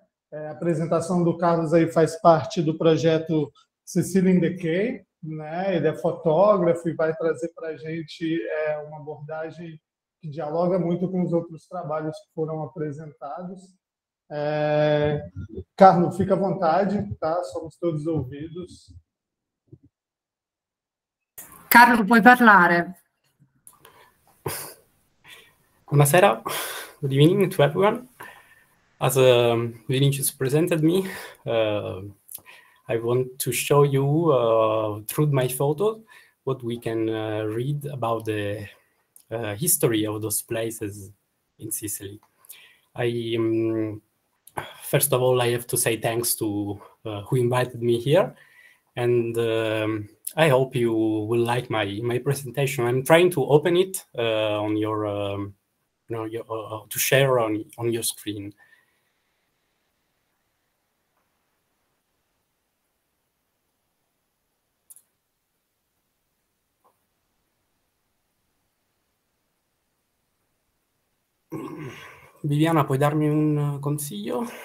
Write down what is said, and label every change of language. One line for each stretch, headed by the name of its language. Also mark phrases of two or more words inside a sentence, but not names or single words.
Portuguese: A apresentação do Carlos aí faz parte do projeto Sicily in Decay, né? Ele é fotógrafo e vai trazer para a gente uma abordagem que dialoga muito com os outros trabalhos que foram apresentados. Carlos, fica à vontade, tá? Somos todos ouvidos.
Italian: Carlo, puoi parlare. Buonasera,
English: good evening to everyone. As Vinícius presented me, I want to show you through my photos what we can read about the history of those places in Sicily. First of all, I have to say thanks to who invited me here, and I hope you will like my presentation. I'm trying to open it on your, to share on your screen.
Italian: Viviana, puoi darmi un consiglio?